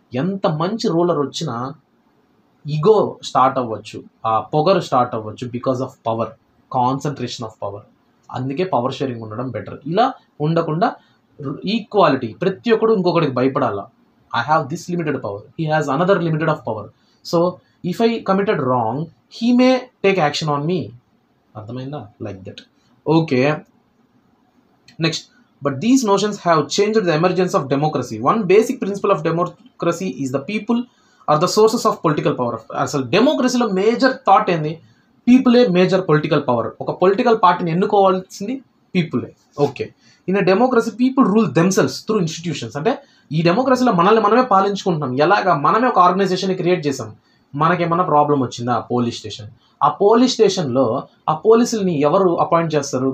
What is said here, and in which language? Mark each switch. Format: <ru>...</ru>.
<te>ఎంత మంచి రూలర్ వచ్చినా ఈగో స్టార్ట్ అవ్వచ్చు, ఆ పొగరు స్టార్ట్ అవ్వచ్చు</te> <en>Because of power, concentration of power.</en> <te>అందుకే పవర్ షేరింగ్ ఉండడం బెటర్. ఇలా ఉండకుండా ఈక్వాలిటీ, ప్రతి ఒక్కడు ఇంకొకటికి భయపడాలా.</te> <en>I have this limited power, he has another limited of power. So if I committed wrong, he may take action on me.</en> <te>అర్థమైందా? Like that.</te> <en>Okay, next, but these notions have changed the emergence of democracy. One basic principle of democracy is the people are the sources of political power.</en> <te>అసలు డెమోక్రసీలో major thought ఏంది? పీపులే major political power. ఒక political పార్టీని ఎన్నుకోవాల్సింది పీపులే.</te> <en>Okay, in democracy people rule themselves through institutions.</en> <te>అంటే ఈ డెమోక్రసీలో మనల్ని మనమే పాలించుకుంటున్నాం. ఎలాగా? మనమే ఒక ఆర్గనైజేషన్ క్రియేట్ చేసాం. మనకేమన్నా ప్రాబ్లం వచ్చిందా? Police station. ఆ పోలీస్ స్టేషన్లో ఆ పోలీసుల్ని ఎవరు అపాయింట్ చేస్తారు?</te>